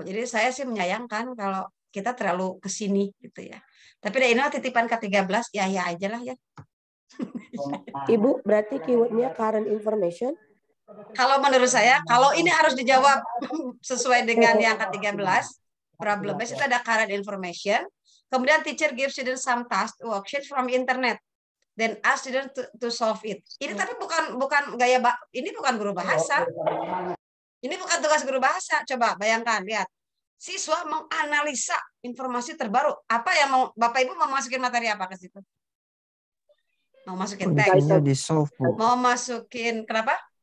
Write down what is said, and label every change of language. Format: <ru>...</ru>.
<id>Jadi saya sih menyayangkan kalau kita terlalu kesini gitu ya. Tapi dari inilah titipan ke-13, ya aja lah ya. Ibu, berarti keywordnya current information? Kalau menurut saya, kalau ini harus dijawab sesuai dengan yang ke-13, problem based itu ada current information.</id> <en>Kemudian teacher gives students some task worksheet from internet. Then ask students to solve it.</en> <id>Ini tapi bukan gaya, ini bukan guru bahasa. Ini bukan tugas guru bahasa. Coba bayangkan, lihat. Siswa menganalisa informasi terbaru. Apa yang mau Bapak Ibu mau masukin materi apa ke situ? Mau masukin teks? Kuncinya di solve, Bu. Mau masukin kenapa?</id>